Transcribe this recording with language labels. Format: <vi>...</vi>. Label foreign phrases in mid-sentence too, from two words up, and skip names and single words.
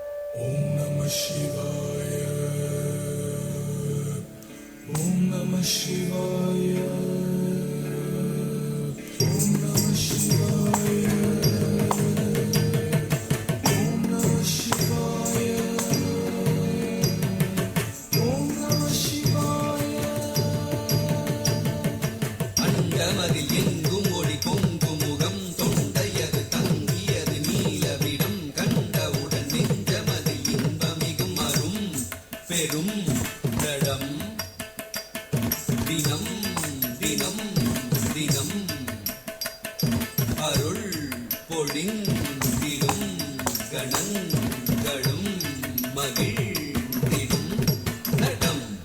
<sa>ॐ नमः शिवाय ॐ नमः शिवाय. ॐ नमः शिवाय. ॐ नमः शिवाय. ॐ नमः शिवाय.</sa> <ta>அண்டமதில் எங்கும் ஒளி பொங்கும் முகம் தொண்டையது தங்கியது நீலவிடம் கண்டவுடன் நெஞ்சமதில் இன்பமிகும் அரும் பெரும் தடம் தினம் தினம் தினம் அருள் பொழிந்திடும் கணங்களும் மகிழ்ந்திடும் நடம்</ta>